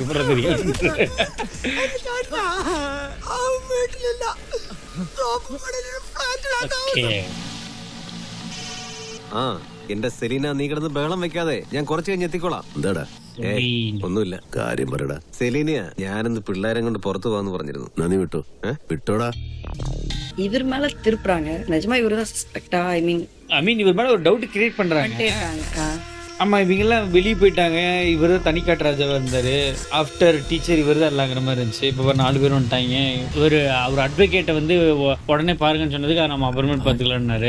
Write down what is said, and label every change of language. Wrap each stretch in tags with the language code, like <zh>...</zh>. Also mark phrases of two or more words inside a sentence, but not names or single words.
<ml>ആ, എന്റെ സെലീന, നീ കിടന്ന് ബഹളം വെക്കാതെ. ഞാൻ കുറച്ച് കഴിഞ്ഞ് എത്തിക്കോളാം. എന്താടാ? ഒന്നുമില്ല, കാര്യം പറയടാ. സെലീനയാ, ഞാനിന്ന് പിള്ളേരെ കൊണ്ട് പുറത്തു പോവാന്ന് പറഞ്ഞിരുന്നു. നന്ദി വിട്ടോ? വിട്ടോടാ.</ml> <ta>இவர் மேல திருப்புறாங்க. நிஜமா இவருதான் சஸ்பெக்டா?</ta> <en>I mean</en> <ta>இவர் மேலே ஒரு</ta> <en>doubt create</en> <ta>பண்ணுறாங்க. இருக்காங்க. ஆமாம், இவங்கெல்லாம் வெளியே போயிட்டாங்க. இவர் தான் தனிக்காட்டு ராஜாவாக இருந்தார்.</ta> <en>after teacher</en> <ta>இவர் தான் எல்லாங்கிற மாதிரி இருந்துச்சு. இப்போ 4 பேர் வந்துட்டாங்க. அவர் அட்வொகேட்டை வந்து உடனே பாருங்கன்னு சொன்னதுக்கு நம்ம அப்புறமேட்டு பார்த்துக்கலான்னாரு.</ta>